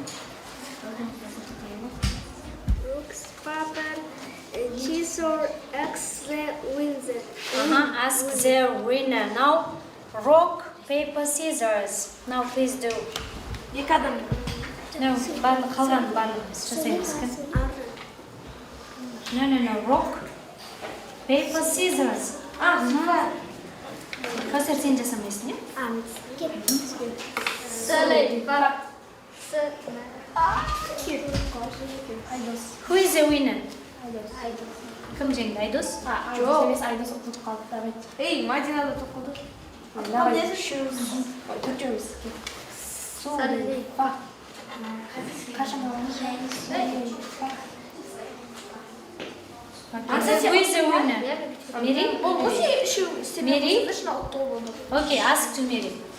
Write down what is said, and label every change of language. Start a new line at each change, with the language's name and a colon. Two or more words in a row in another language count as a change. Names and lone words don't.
English: Brooks, paper, scissors, ask the winner. Ask the winner. Now, rock, paper, scissors. Now, please do. No,
Kazakh: қалған жасаймыз.
English: No. Rock, paper, scissors.
Kazakh: Қазір сен жасамайсың, не?
English: Who is the winner?
Kazakh: Кім жеңді? Айдос? Жоқ, Айдос ұтылып қалды. Ей, Мадина да ұтылып қалды.
English: Who is the winner? Miri? Miri? Okay, ask to Miri.